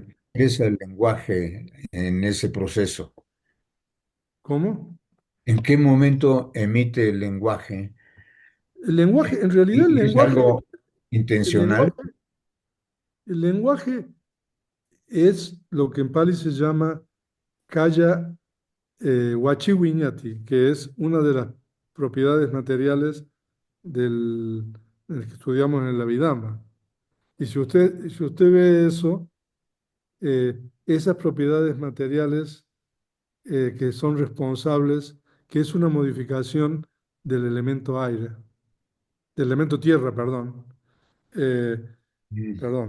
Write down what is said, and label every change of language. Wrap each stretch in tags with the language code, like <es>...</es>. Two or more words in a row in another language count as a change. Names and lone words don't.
<es>momento ingresa el lenguaje en ese proceso? ¿Cómo? ¿En qué momento emite el lenguaje? El lenguaje, en realidad ¿Y es algo el intencional? lenguaje, el lenguaje es lo que en Pali se llama</es> <pi>kaya wachi wiñati,</pi> <es>que es una de las propiedades materiales del, del que estudiamos en el Abhidhamma. Y si usted ve eso, esas propiedades materiales que son responsables, que es una modificación del elemento aire, del elemento tierra, perdón, eh, perdón,</es>